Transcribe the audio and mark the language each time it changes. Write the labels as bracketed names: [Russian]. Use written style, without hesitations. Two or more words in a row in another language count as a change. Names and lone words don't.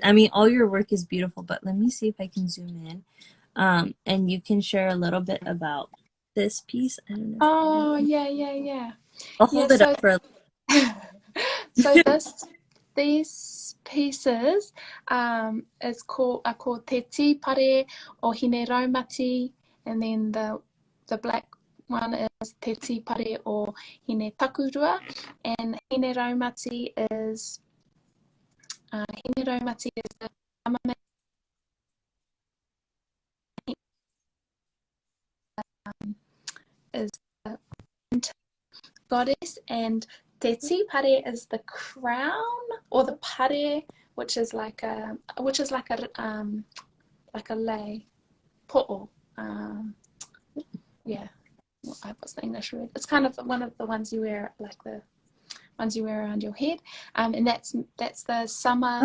[English] I mean, all your work is beautiful, but let me see if I can zoom in. And you can share a little bit about this piece. I don't know if I Oh can. yeah. I'll Yeah, hold it up so for a so these pieces are called [Māori] te pare [English] or [Māori] hine raumati, [English] and then the black one is [Māori] te pare [English] or [Māori] hine takurua, [English] and [Māori] hine raumati [English] is the is the goddess, and [Māori] te pare [English] is the crown or the pare, which is like a [Hawaiian] lei po'o. [English] Yeah, what's the English word? It's kind of one of the ones you wear, like the ones you wear around your head, and that's the summer